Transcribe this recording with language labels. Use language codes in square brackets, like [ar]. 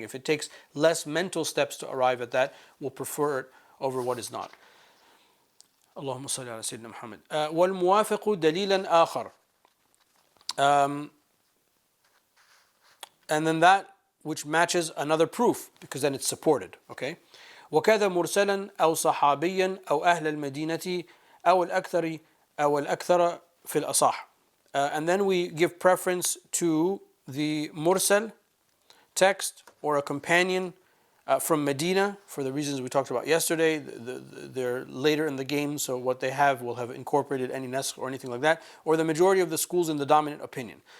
[en] If it takes less mental steps to arrive at that, we'll prefer it over what is not. [ar] Allahumma salli ala Sayyidina Muhammad. وَالْمُوَافِقُ دَلِيلًا آخَرَ. [en] And then that which matches another proof, because then it's supported. Okay? [ar] وكذا مرسلا أو صحابيا أو أهل المدينة أو الأكثر في الأصح. [en] And then we give preference to the mursal text or a companion from Medina, for the reasons we talked about yesterday. They're later in the game, so what they have will have incorporated any nasakh or anything like that, or the majority of the schools in the dominant opinion.